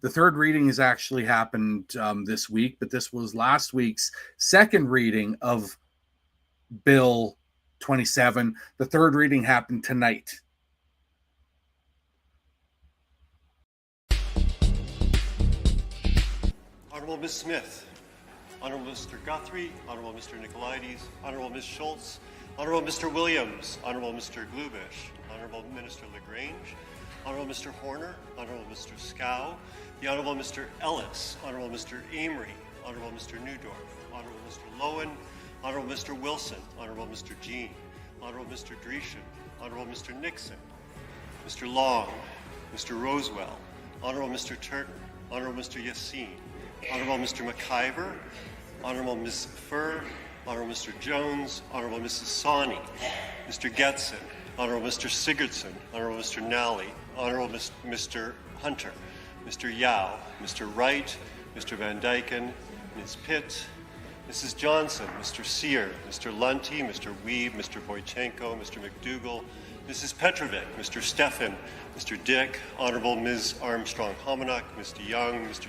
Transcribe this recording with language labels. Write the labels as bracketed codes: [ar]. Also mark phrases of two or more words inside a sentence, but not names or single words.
[en] The third reading has actually happened this week, but this was last week's second reading of Bill 27. The third reading happened tonight. Honourable Ms. Smith, Honorable Mr. Guthrie, Honorable Mr. Nicolaides, Honorable Ms. Schultz, Honorable Mr. Williams, Honorable Mr. Glubish, Honorable Minister LaGrange, Honorable Mr. Horner, Honorable Mr. Scow, the Honorable Mr. Ellis, Honorable Mr. Amory, Honorable Mr. Newdorf, Honorable Mr. Lowen, Honorable Mr. Wilson, Honorable Mr. Jean, Honorable Mr. Dreeshen, Honorable Mr. Nixon, Mr. Long, Mr. Rosewell, Honorable Mr. Turton, Honorable Mr. Yassine, Honorable Mr. McIver, Honorable Ms. Furr, Honorable Mr. Jones, Honorable Mrs. Sawney, Mr. Getson, Honorable Mr. Sigurdsson, Honorable Mr. Nally, Honorable Mr. Hunter, Mr. Yao, Mr. Wright, Mr. Van Dyken, Ms. Pitt, Mrs. Johnson, Mr. Sear, Mr. Lunty, Mr. Weeb, Mr. Boychenko, Mr. McDougall, Mrs. Petrovic, Mr. Stefan, Mr. Dick, Honorable Ms. Armstrong-Hominack, Mr. Young, Mr.